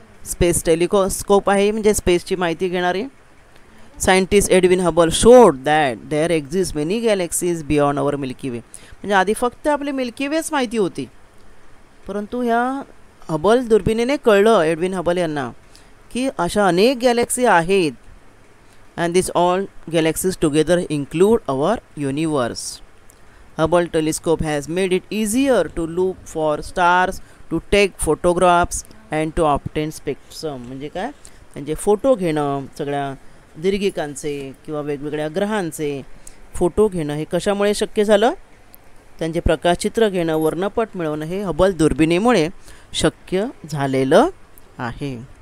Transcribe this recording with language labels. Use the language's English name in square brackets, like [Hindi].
[Marathi] Space telescope आहे म्हणजे स्पेसची माहिती घेणारी. [English] Scientist Edwin Hubble showed that there exist many galaxies beyond our milky way. [Marathi] म्हणजे आधी फक्त आपली मिल्की वेच माहिती होती, परंतु ह्या हबल दुर्बिणीने कळलं एडविन हबल यांना की अशा अनेक गॅलेक्सी आहेत [English] and these all galaxies together include our universe. Hubble telescope has made it easier to look for stars, to take photographs and to obtain spectrum. [Marathi] म्हणजे काय, म्हणजे फोटो घेणं, सगळ्या दीर्घिकांचे किंवा वेगवेगळ्या ग्रहांचे फोटो घेणं हे कशामुळे शक्य झालं? त्यांचे प्रकाशचित्र घेणं, वर्णपट मिळवणं हे हबल दुर्बिणीमुळे शक्य झालेलं आहे.